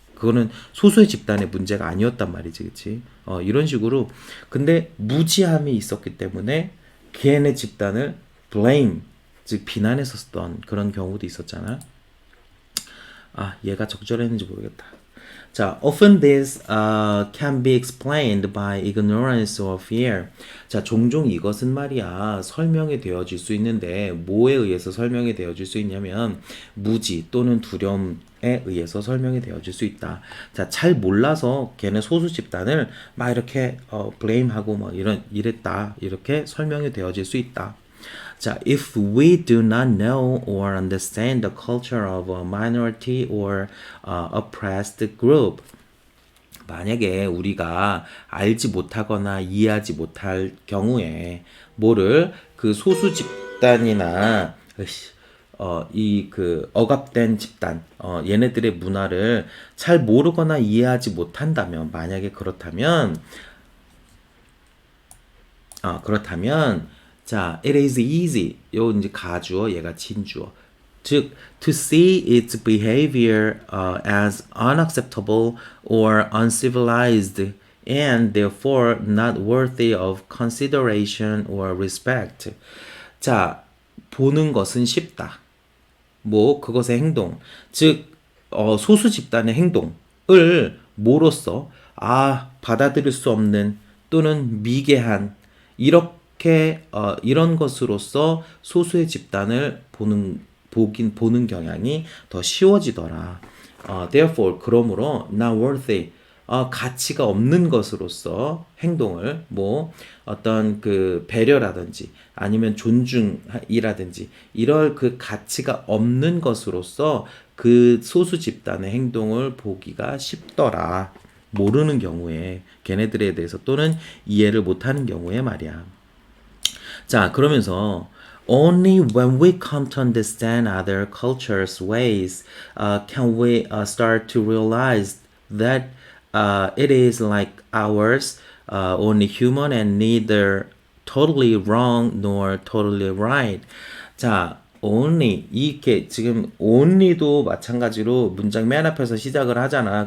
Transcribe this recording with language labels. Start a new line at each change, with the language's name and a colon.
Korean: 그거는 소수의 집단의 문제가 아니었단 말이지, 그치? 이런 식으로 근데 무지함이 있었기 때문에 걔네 집단을 blame 즉 비난했었던 그런 경우도 있었잖아. 얘가 적절했는지 모르겠다. 자,
English: often this can be explained by ignorance or fear.
Korean: 자, 종종 이것은 말이야 설명이 되어질 수 있는데 뭐에 의해서 설명이 되어질 수 있냐면 무지 또는 두려움에 의해서 설명이 되어질 수 있다. 자, 잘 몰라서 걔네 소수 집단을 막 이렇게 blame하고 막 이랬다 이렇게 설명이 되어질 수 있다. 자,
English: if we do not know or understand the culture of a minority or oppressed group,
Korean: 만약에 우리가 알지 못하거나 이해하지 못할 경우에 뭐를 그 소수 집단이나 이 그 억압된 집단, 얘네들의 문화를 잘 모르거나 이해하지 못한다면, 만약에 그렇다면 그렇다면 자,
English: it is easy.
Korean: 요 이제 가주어, 얘가 진주어. 즉,
English: to see its behavior as unacceptable or uncivilized and therefore not worthy of consideration or respect.
Korean: 자, 보는 것은 쉽다. 뭐 그것의 행동, 즉 소수 집단의 행동을 뭐로써 받아들일 수 없는 또는 미개한 이렇게 이런 것으로서 소수의 집단을 보는 경향이 더 쉬워지더라. Therefore 그러므로 not worthy 가치가 없는 것으로서 행동을 뭐 어떤 그 배려라든지 아니면 존중이라든지 이럴 그 가치가 없는 것으로서 그 소수 집단의 행동을 보기가 쉽더라. 모르는 경우에 걔네들에 대해서 또는 이해를 못하는 경우에 말이야. 자, 그러면서
English: only when we come to understand other cultures' ways can we start to realize that it is like ours, only human and neither totally wrong nor totally right.
Korean: 자, only 이렇게 지금 only도 마찬가지로 문장 맨 앞에서 시작을 하잖아.